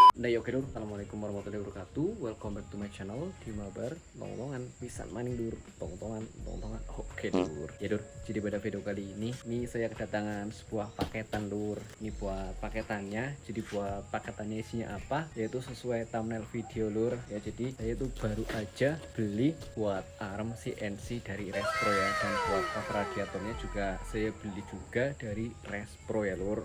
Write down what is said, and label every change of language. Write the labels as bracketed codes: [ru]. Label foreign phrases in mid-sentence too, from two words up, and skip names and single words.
[id] Ya oke dulu, [ar] السلام عليكم ورحمة الله وبركاته. [en] Welcome back to my channel [id] di Mabar Tongtongan pisan maning dur tongtongan. Oke dur. Ya dur, jadi pada video kali ini saya kedatangan sebuah paketan dur. Ini buat paketannya. Jadi buat paketannya isinya apa? Yaitu sesuai thumbnail video lur. Ya jadi saya tuh baru aja beli buat arm CNC dari Respro ya, dan buat cover radiatornya juga saya beli juga dari Respro ya lur.